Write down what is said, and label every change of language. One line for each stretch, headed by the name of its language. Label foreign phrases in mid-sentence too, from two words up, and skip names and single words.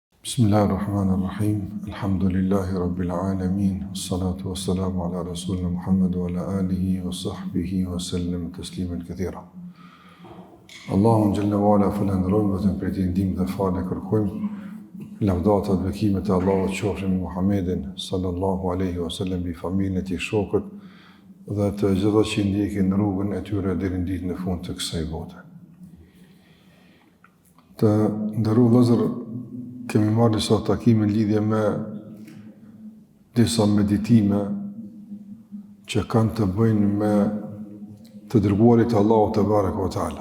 Arabic: بسم الله الرحمن الرحيم. الحمد لله رب العالمين. والصلاة والسلام على رسولنا محمد وعلى آله وصحبه وسلم تسليما كثيرا.
Albanian: Allahun
Arabic: جل وعلا
Albanian: falenderojmë vetëm për të ndihmë dhe falë kërkojmë. Lavdata dhe bekimet e Allahut qofshin me Muhammedin
Arabic: صلى الله عليه وسلم,
Albanian: bi familjen e tij, shokët dhe të gjitha që ndjekin rrugën e tyre deri në ditën e fundit të kësaj bote. Të nderuar vëllezër, kemi marrë disa takime në lidhje me disa meditime që kanë të bëjnë me të dërguarit Allahu
Arabic: تبارك وتعالى.